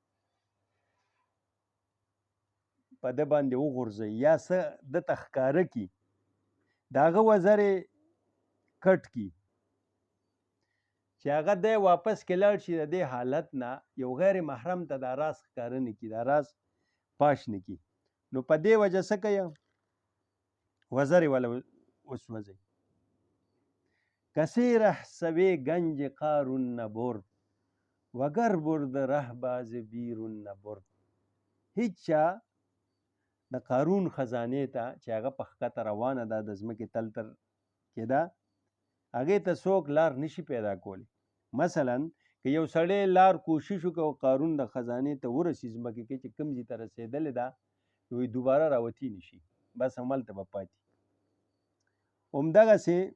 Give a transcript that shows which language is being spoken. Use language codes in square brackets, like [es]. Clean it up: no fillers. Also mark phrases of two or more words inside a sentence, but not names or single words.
[ps] په ده باندې وغورځي یا څه دته ښکاره کي د هغه وزرې کټ کی چې هغه دی واپس کې لاړ شي د دې حالت نه یو غیر محرم ته دا راز ښکاره نه کي دا راز پاش نه کی نو په دې وجه څه کوي وزرې والا وسوځي [fa] کسی ره سوی گنج قارون نبرد وگر برد ره باز بیرون نبرد [ps] هیچ چا د قارون خزانې ته چې هغه په ښکته روانه ده د ځمکې تل تر کې ده هغې ته څوک لار نشي پیدا کولی مثلا که یو سړی لار کوشش وکړي او قارون د خزانې ته ورسي ځمکې کې چې کوم ځای ته رسېدلې ده نو دوباره راوتی نشي بس هملته به پاتې همدغسې